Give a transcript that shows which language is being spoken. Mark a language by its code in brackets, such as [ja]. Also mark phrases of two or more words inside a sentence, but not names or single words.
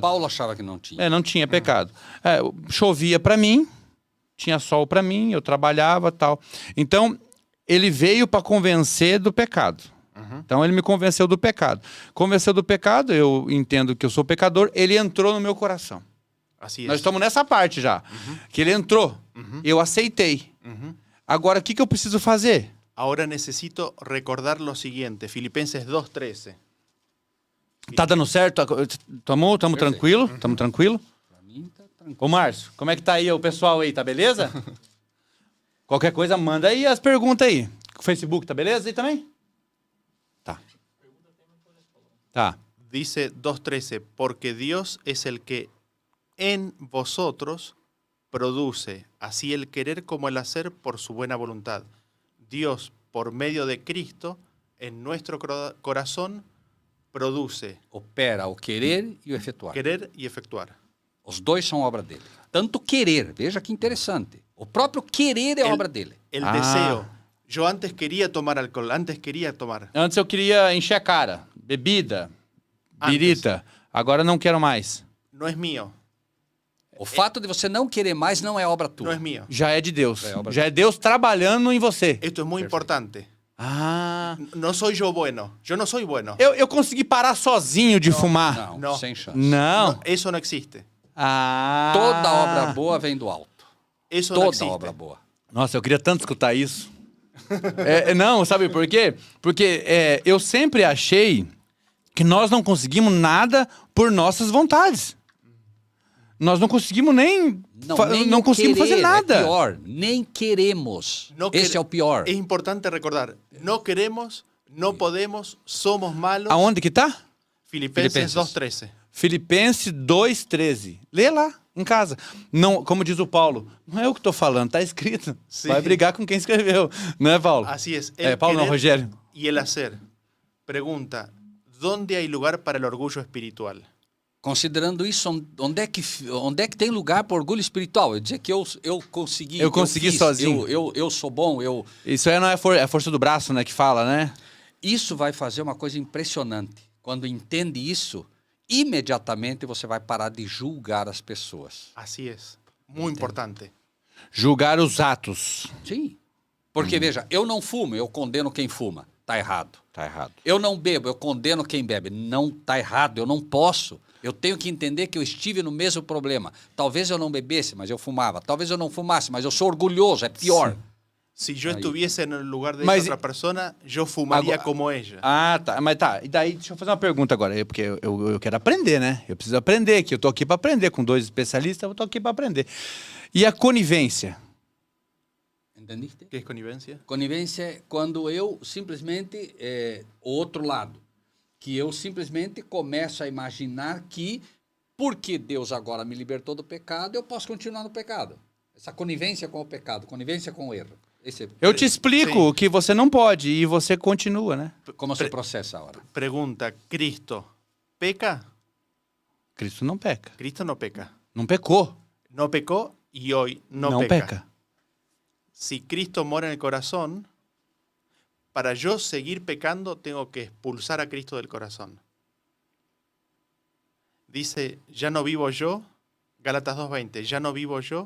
[pt] Paulo achava que não tinha. Não tinha pecado. Chovia para mim, tinha sol para mim, eu trabalhava e tal. Então, ele veio para convencer do pecado. Então, ele me convenceu do pecado. Convenceu do pecado, eu entendo que eu sou pecador, ele entrou no meu coração. [es] Así es. [pt] Nós estamos nessa parte já. Que ele entrou, eu aceitei. Agora, o que eu preciso fazer? [es] Ahora necesito recordar lo siguiente, Filipenses 2:13. [pt] Tá dando certo? Tamo tranquilo? Tamo tranquilo? Pra mim tá tranquilo. Ô, Márcio, como é que tá aí o pessoal aí? Tá beleza? Qualquer coisa, manda aí as perguntas aí. O Facebook tá beleza aí também? Tá. [es] Dice 2:13, porque Dios es el que en vosotros produce así el querer como el hacer por su buena voluntad. Dios, por medio de Cristo, en nuestro corazón, produce [pt] Opera o querer e o efetuar. [es] querer y efectuar. [pt] Os dois são obra dele. Tanto querer, veja que interessante. O próprio querer é obra dele. [es] El deseo. Yo antes quería tomar alcohol, antes quería tomar. [pt] Antes eu queria encher a cara. Bebida, birita. Agora não quero mais. [es] No es mío, [pt] O fato de você não querer mais não é obra tua. [es] no es mío. [pt] Já é de Deus. É obra Já é Deus trabalhando em você. [es] Esto es muy importante. Ah. No soy yo bueno. Yo no soy bueno. [pt] Eu consegui parar sozinho de fumar. Não, Não. sem chance. Não. [es] No, eso no existe. Ah. [pt] Toda obra boa vem do alto. [es] Eso no [pt] Toda [es] existe. [pt] obra boa. Nossa, eu queria tanto escutar isso. Não, sabe por quê? Porque eu sempre achei que nós não conseguimos nada por nossas vontades. Nós não conseguimos nem nem conseguimos querer fazer nada. É pior, nem queremos. [es] No [pt] Esse é o pior. [es] Es importante recordar, no queremos, no podemos, somos malos. [pt] Aonde que tá? Filipenses Filipenses. 2:13. Filipenses 2:13. Lê lá, em casa. Não, como diz o Paulo, não é eu que estou falando, tá escrito. Sim. Vai brigar com quem escreveu. Não é, Paulo? [es] Así es. [pt] Paulo não, querer Rogério. [es] Y el hacer. Pregunta, ¿dónde hay lugar para el orgullo espiritual? [pt] Considerando isso, onde é que tem lugar para orgulho espiritual? Eu dizer que eu consegui. Eu consegui fiz, sozinho. Eu sou bom, Isso aí não é é força do braço, né, que fala, né? Isso vai fazer uma coisa impressionante. Quando entende isso, imediatamente você vai parar de julgar as pessoas. [es] Así es. Muy importante. [pt] Julgar os atos. Sim. Porque, veja, eu não fumo, eu condeno quem fuma. Tá errado. Tá errado. Eu não bebo, eu condeno quem bebe. Não tá errado, eu não posso. Eu tenho que entender que eu estive no mesmo problema. Talvez eu não bebesse, mas eu fumava. Talvez eu não fumasse, mas eu sou orgulhoso, é pior. [es] Si yo Ahí. estuviese en el lugar de [pt] Mas- [es] esa otra persona, yo fumaría [pt] Agora- [es] como ella. [pt] Ah, tá. Mas tá. E daí, deixa eu fazer uma pergunta agora. Porque eu quero aprender, né? Eu preciso aprender, que eu tô aqui para aprender. Com 2 especialistas, eu tô aqui para aprender. E a conivência? [es] Entendiste? ¿Qué es connivencia? [pt] Conivência é quando eu simplesmente, o outro lado, que eu simplesmente começo a imaginar que porque Deus agora me libertou do pecado, eu posso continuar no pecado. Essa conivência com o pecado, conivência com o erro. Eu te explico que você não pode e você continua, né? Como se processa agora? [es] Pregunta, ¿Cristo peca? [pt] Cristo não peca. [es] Cristo no peca. [pt] Não pecou. [es] No pecó y hoy no [pt] não peca. peca. [es] Si Cristo mora en el corazón, para yo seguir pecando tengo que expulsar a Cristo del corazón. Dice, ya no vivo yo, Gálatas 2:20, ya no vivo yo,